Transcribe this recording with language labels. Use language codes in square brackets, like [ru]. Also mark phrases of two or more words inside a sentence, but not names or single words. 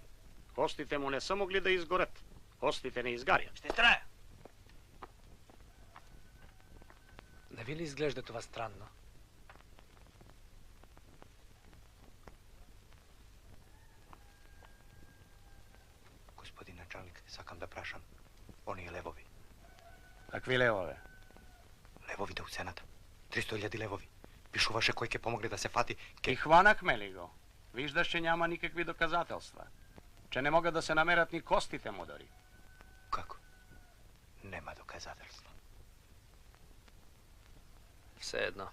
[bg] Костите му не са могли да изгорят. Костите не изгарят. Ще трая. Не ви ли изглежда това странно? Господин началник, [mk] сакам да прашам. Оние левови. [bg] Какви левове? [mk] Левовите у цената. 300.000 левови. Пишуваше кој ќе помогне да се фати. [bg] И хванахме ли го? Виждаш, че няма никакви доказателства. Че не могат да се намерят ни костите му дори. [mk] Како? Нема доказателства. [bg] Все едно.